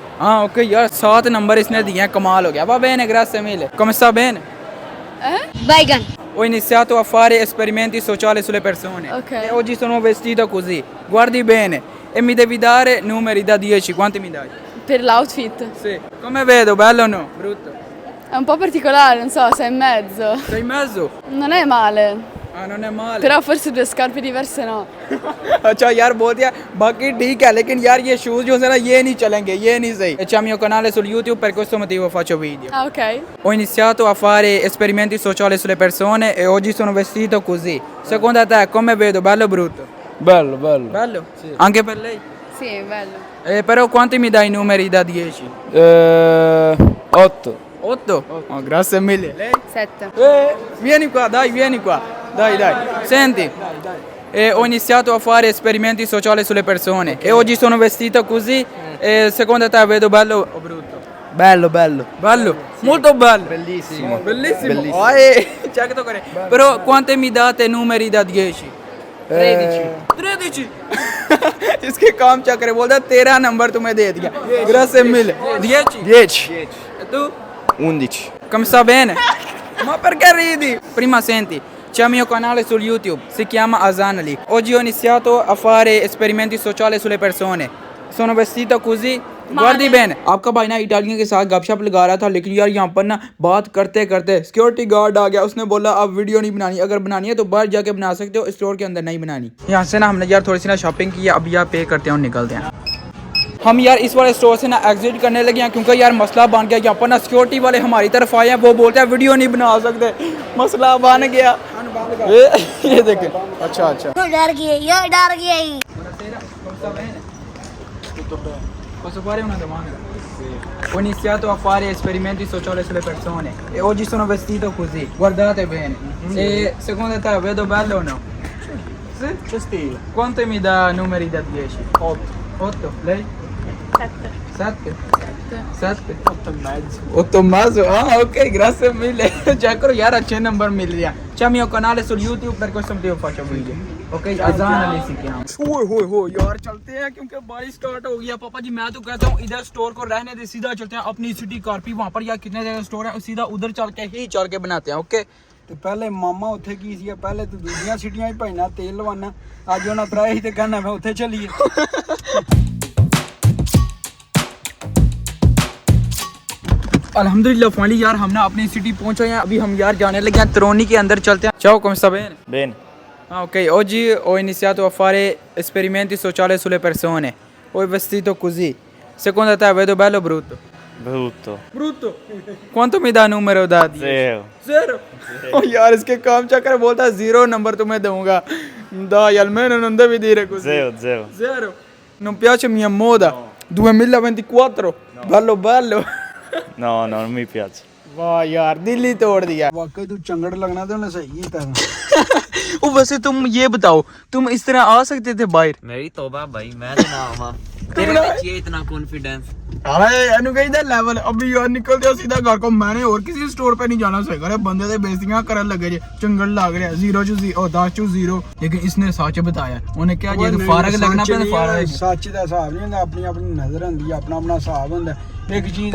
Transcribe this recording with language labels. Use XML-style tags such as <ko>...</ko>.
<hi>हाँ ओके यार 7 नंबर इसने दिए हैं, कमाल हो गया.</hi> <it>Va bene, grazie mille. Come sta bene? Baigan. Ho iniziato a fare esperimenti sociali sulle persone. Ok. E oggi sono vestito così. Guardi bene e mi devi dare numeri da 10. Quanti mi dai? Per l'outfit. Sì. Come vedo, bello o no? Brutto? È un po' particolare, non so, 6 e mezzo. 6 in mezzo? Non è male. Ah, non è male. Però forse 2 scarpe diverse no.</it> <hi>अच्छा यार बहुत यार, बाकी ठीक है, लेकिन यार ये शूज जो है ना ये नहीं चलेंगे, ये नहीं सही.</hi> <it>C'è il mio canale sul YouTube, per questo motivo faccio video. Ah, ok. Ho iniziato a fare esperimenti sociali sulle persone e oggi sono vestito così. Secondo te come vedo, bello o brutto? bello bello Bello? Sì. Anche per lei? Sì, è bello. Però quanti mi dai i numeri da 10? 8 8? Oh, grazie mille. Lei? 7. Vieni qua, dai, vieni qua. Dai, dai. Senti. Ho iniziato a fare esperimenti sociali sulle persone e oggi sono vestito così. Secondo te vedo bello o brutto? bello bello Bello? Molto bello. bellissimo Bellissimo. Check</it> <hi>to करे.</hi> <it>Però quante mi date numeri da 10? 13.</it> <hi>13? इसके काम चक्कर बोलता 13 number तुम्हें दे दिया.</hi> <it>Grazie mille.</it> <hi>10?</hi> <it>10 E tu? 11 Come sta bene? Ma perché ridi? Prima senti, c'è il mio canale su YouTube, si chiama Azanali. Oggi ho iniziato a fare esperimenti sociali sulle persone. Sono vestito così. Guardi bene.</it> <hi>आपका भाई ना Italian के साथ गपशप लगा रहा था, लेकिन यार यहाँ पर ना बात करते करते सिक्योरिटी गार्ड आ गया. उसने बोला अब वीडियो नहीं बनानी, अगर बनानी है तो बाहर जाके बना सकते हो, स्टोर के अंदर नहीं बनानी. यहाँ से ना हमने यार थोड़ी सी ना शॉपिंग की है, अब यार पे करते हैं और निकलते हैं. हम यार इस वाले स्टोर से ना एग्जिट करने लगे हैं, क्योंकि यार मसला बन गया. यहाँ पर ना सिक्योरिटी वाले हमारी तरफ आए हैं, वो बोलते हैं वीडियो नहीं बना सकते. मसला बन गया. ये देखें. अच्छा अच्छा. डर गए ये डर गए</hi> <it>Posso fare una domanda? Ho iniziato a fare esperimenti sociali sulle persone e oggi sono vestito così. Guardate bene. E secondo te vedo bello o no? Sì? C'è stile. Quanto mi dà numeri da 10? 8. 8? Lei? 7. 7? 7? 8 e mezzo. 8 e mezzo? Ah ok, grazie mille.</it> <hi>Check करो यार, अच्छे number मिल रहे हैं.</hi> <it>C'è il mio canale sul YouTube, per questo motivo faccio video. Ok, Azanali si chiama.</it> <hi>हो यार चलते हैं, क्योंकि बारिश स्टार्ट हो गया. पापा जी मैं तो कहता हूँ इधर स्टोर को रहने दे, सीधा चलते हैं अपनी सिटी कारपी. वहाँ पर यार कितने जगह स्टोर है, सीधा उधर चल के बनाते हैं. ओके.</hi> <pa>ਤੇ ਪਹਿਲੇ ਮਾਮਾ ਉੱਥੇ ਕੀ ਸੀ, ਪਹਿਲੇ ਤੂੰ ਦੂਜੀਆਂ ਸਿਟੀਆਂ ਹੀ ਭੈਣਾ ਤੇਲ ਲਵਾਨਾ, ਅੱਜ ਉਹਨਾਂ ਤਰਾਏ ਸੀ ਤੇ ਕਹਿੰਦਾ ਮੈਂ ਉੱਥੇ ਚੱਲੀਏ.</pa> <hi>अल्हम्दुलिल्लाह फाइनली यार हम ना अपनी सिटी पहुंचे हैं. अभी हम यार जाने लगे हैं Troni के अंदर. चलते हैं.</hi> <it>Ciao, come sta bene? bene Ah, ok, oggi ho iniziato a fare esperimenti sociali sulle persone. Ho vestito così. Secondo te vedo bello o brutto? brutto Brutto? Quanto mi dà numero da 10? 0 Zero?</it> <hi>Oh यार इसके काम चक्कर बोलता है 0 number तुम्हें दूंगा.</hi> <it>Dai, almeno non devi dire così. 0 Zero? Non piace mia moda? 2024? Bello bello. no non mi piace</it> <hi>वाह यार दिल ही तोड़ दिया.</hi> <pa>ਵਾਕਈ ਤੂੰ ਚੰਗੜ ਲੱਗਣਾ ਤੇ ਉਹਨੇ ਸਹੀ ਕੀਤਾ.</pa> <hi>ओ वैसे तुम ये बताओ, तुम इस तरह आ सकते थे बाहर? मेरी तौबा भाई, मैं तो ना आवा तेरे ਵਿੱਚ ये इतना कॉन्फिडेंस। अरे एनु कहीं लेवल अभी यार निकल दिया सीधा घर को। मैंने और किसी स्टोर पे नहीं जाना सही करे, बंदे दे बेइज्जतियां करन लगे जे, चंगल लग रहा 0-0 लेकिन इसने सच बताया। उन्हें क्या जे फारग लगना पे फारग</hi> <pa>सच ਦਾ ਹਿਸਾਬ ਨਹੀਂ ਹੁੰਦਾ, ਆਪਣੀ ਆਪਣੀ ਨਜ਼ਰ ਹੁੰਦੀ ਹੈ, ਆਪਣਾ ਆਪਣਾ ਹਿਸਾਬ ਹੁੰਦਾ ਇੱਕ ਚੀਜ਼।</pa>